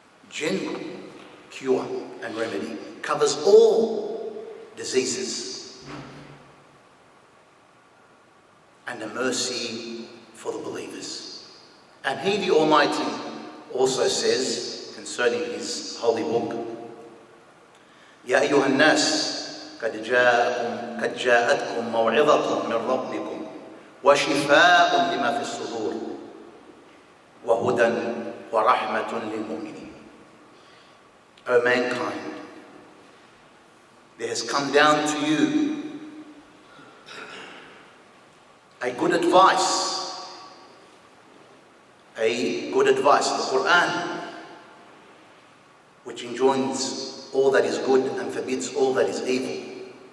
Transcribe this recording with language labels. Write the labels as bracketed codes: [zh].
[en] General cure and remedy, covers all diseases, and a mercy for the believers. And He, the Almighty, also says concerning His holy book, [ar] يا أيها الناس قد جاءتكم موعظة من ربكم وشفاء لما في الصدور وهدى ورحمة للمؤمنين. [en] O mankind, there has come down to you a good advice, the Quran, which enjoins all that is good and forbids all that is evil.